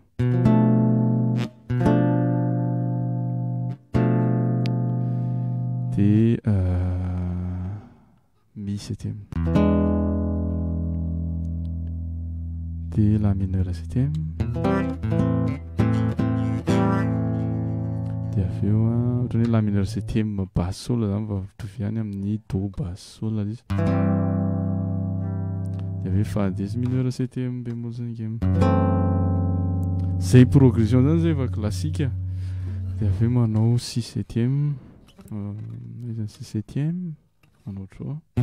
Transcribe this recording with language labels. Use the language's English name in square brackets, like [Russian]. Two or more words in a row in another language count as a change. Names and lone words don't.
[Malagasy] dia [French] mi septième [Malagasy] dia [French] la mineur septième [Malagasy] dia avy eo ohatrany hoe [French] la mineur septième basse sol [Malagasy] zany fa mitovy ihany amin'ny [French] do basse sol [Malagasy] izy dia avy eo [French] fa dièse mineur septième bémol cinquième [Malagasy] zay progression zany zay efa classique dia avy eo manao [French] si septième [Malagasy] izany [French] si septième [Malagasy] manao ohatro